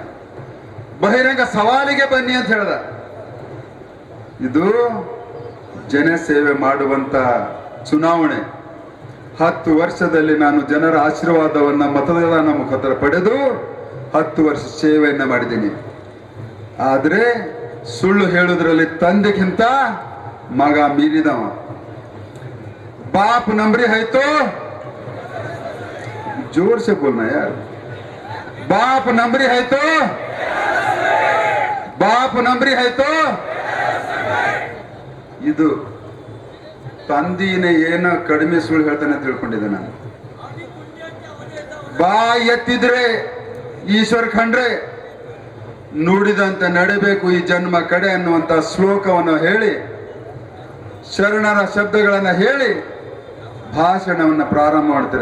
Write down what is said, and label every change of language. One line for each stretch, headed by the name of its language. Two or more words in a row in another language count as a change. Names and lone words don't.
Kannada: ಬಹಿರಂಗ ಸವಾಲಿಗೆ ಬನ್ನಿ ಅಂತ ಹೇಳ್ದ. ಇದು ಜನಸೇವೆ ಮಾಡುವಂತ ಚುನಾವಣೆ. 10 ವರ್ಷದಲ್ಲಿ ನಾನು ಜನರ ಆಶೀರ್ವಾದವನ್ನ ಮತದಾನ ಮುಖಾಂತರ ಪಡೆದು 10 ವರ್ಷ ಸೇವೆಯನ್ನ ಮಾಡಿದ್ದೀನಿ. ಆದ್ರೆ ಸುಳ್ಳು ಹೇಳುವುದರಲ್ಲಿ ತಂದೆಗಿಂತ ಮಗ ಮೀರಿದವ.
Hindi: बाप नंबरी है तो जोर से बोलना यार, बाप नंबरी है तो
Kannada: ಇದು ತಂದಿನೇ ಏನೋ ಕಡಿಮೆ ಸುಳ್ಳು ಹೇಳ್ತಾನೆ ಅಂತ ತಿಳ್ಕೊಂಡಿದ್ದೆ ನಾನು. ಬಾ ಎತ್ತಿದ್ರೆ ಈಶ್ವರ್ ಖಂಡ್ರೆ ನುಡಿದಂತೆ ನಡಿಬೇಕು ಈ ಜನ್ಮ ಕಡೆ ಅನ್ನುವಂತ ಶ್ಲೋಕವನ್ನು ಹೇಳಿ, ಶರಣರ ಶಬ್ದಗಳನ್ನ ಹೇಳಿ ಭಾಷಣವನ್ನ ಪ್ರಾರಂಭ ಮಾಡ್ತಾರೆ.